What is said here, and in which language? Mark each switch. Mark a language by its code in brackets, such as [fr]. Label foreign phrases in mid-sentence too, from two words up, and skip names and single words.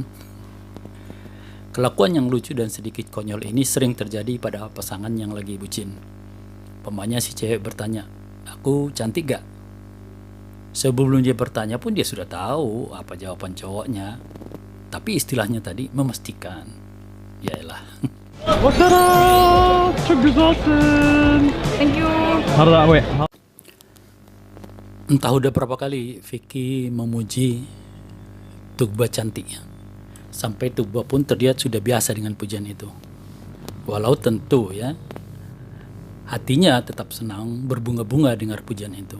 [id] Kelakuan yang lucu dan sedikit konyol ini sering terjadi pada pasangan yang lagi bucin. Pemanya si cewek bertanya, aku cantik gak? Sebelum dia bertanya pun dia sudah tahu apa jawaban cowoknya. Tapi istilahnya tadi memastikan. Yaelah. Wassalam. [tr] Çok güzelsin. [en] Thank you. [id] Entah udah berapa kali Vicky memuji Tuba cantiknya. Sampai Tuba pun terlihat sudah biasa dengan pujian itu. Walau tentu ya, hatinya tetap senang berbunga-bunga dengar pujian itu.